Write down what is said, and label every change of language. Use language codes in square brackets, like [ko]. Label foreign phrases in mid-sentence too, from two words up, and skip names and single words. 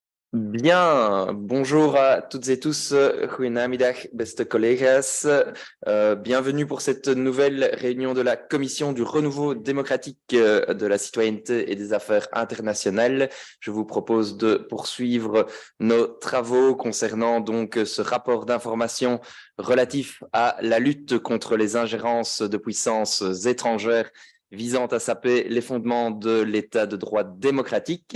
[fr] Bien, bonjour à toutes et tous, [nl] goedenamiddag, beste collega's. [fr] Bienvenue pour cette nouvelle réunion de la Commission du Renouveau démocratique de la citoyenneté et des affaires internationales. Je vous propose de poursuivre nos travaux concernant donc ce rapport d'information relatif à la lutte contre les ingérences de puissances étrangères visant à saper les fondements de l'état de droit démocratique.